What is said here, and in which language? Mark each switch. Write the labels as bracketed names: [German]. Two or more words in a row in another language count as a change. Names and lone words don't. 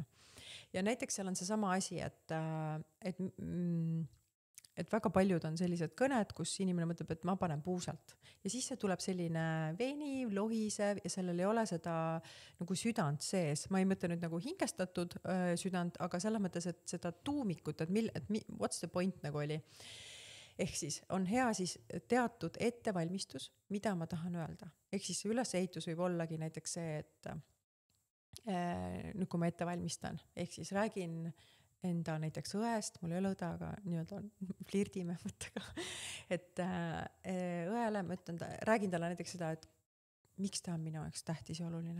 [Estonian] Ja näiteks seal on seesama asi, et väga paljud on sellised kõned, kus inimene mõtleb, et ma panen puusalt. Ja siis see tuleb selline veniv, lohisev ja sellel ei ole seda nagu südant sees. Ma ei mõtle nüüd nagu hingestatud südant, aga selles mõttes, et seda tuumikut, et [English] what's the point [Estonian] nagu oli. Ehk siis on hea siis teatud ettevalmistus, mida ma tahan öelda. Ehk siis ülesehitus võib ollagi näiteks see, et nüüd kui ma ette valmistan, ehk siis räägin enda näiteks õest, mul ei ole õde, aga nii-öelda flirdime mõttega, et õele ma ütlen, räägin talle näiteks seda, et miks ta on minu jaoks tähtis ja oluline.